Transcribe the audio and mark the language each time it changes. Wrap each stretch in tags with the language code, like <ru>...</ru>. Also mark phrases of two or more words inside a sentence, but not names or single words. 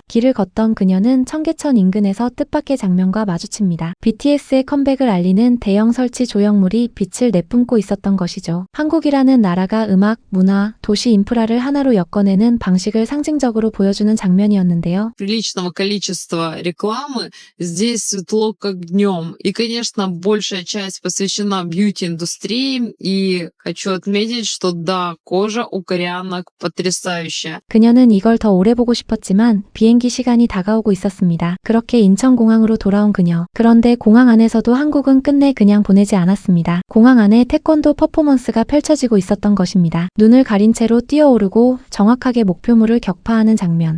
<ko>길을 걷던 그녀는 청계천 인근에서 뜻밖의 장면과 마주칩니다. BTS의 컴백을 알리는 대형 설치 조형물이 빛을 내뿜고 있었던 것이죠. 한국이라는 나라가 음악, 문화, 도시 인프라를 하나로 엮어내는 방식을 상징적으로 보여주는 장면이었는데요.</ko> <ru>Приличного количества рекламы. Здесь светло как днем. И, конечно, большая часть посвящена бьюти-индустрии. И хочу отметить, что да, кожа у кореянок потрясающая.</ru> <ko>그녀는 이걸 더 오래 보고 싶었지만 비행기 시간이 다가오고 있었습니다. 그렇게 인천공항으로 돌아온 그녀. 그런데 공항 안에서도 한국은 끝내 그냥 보내지 않았습니다. 공항 안에 태권도 퍼포먼스가 펼쳐지고 있었던 것입니다. 눈을 가린 채로 뛰어오르고 정확하게 목표물을 격파하는 장면.</ko>